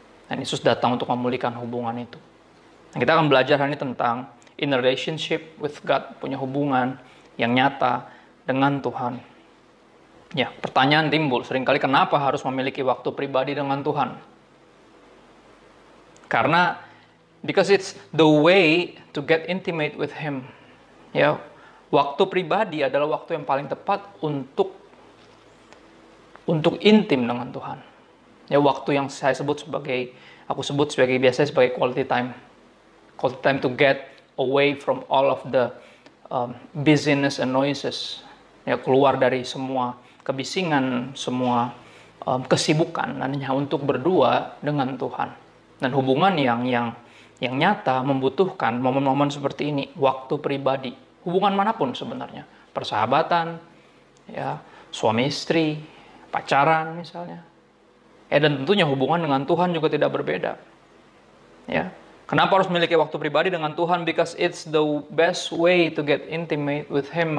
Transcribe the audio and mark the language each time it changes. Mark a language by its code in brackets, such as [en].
[id] Dan Yesus datang untuk memulihkan hubungan itu. Dan kita akan belajar hari ini tentang [en] in a relationship with God, [id] punya hubungan yang nyata dengan Tuhan. Ya, pertanyaan timbul seringkali, kenapa harus memiliki waktu pribadi dengan Tuhan? Karena [en] because it's the way to get intimate with Him. [id] Ya, waktu pribadi adalah waktu yang paling tepat untuk intim dengan Tuhan. Ya, waktu yang aku sebut sebagai biasanya sebagai quality time. [en] Quality time to get away from all of the busyness and noises. [id] Ya, keluar dari semua kebisingan, semua kesibukan, dan hanya untuk berdua dengan Tuhan. Dan hubungan yang nyata membutuhkan momen-momen seperti ini, waktu pribadi, hubungan manapun sebenarnya, persahabatan, ya, suami istri, pacaran misalnya, ya, dan tentunya hubungan dengan Tuhan juga tidak berbeda. Ya, kenapa harus memiliki waktu pribadi dengan Tuhan? [en] Because it's the best way to get intimate with Him.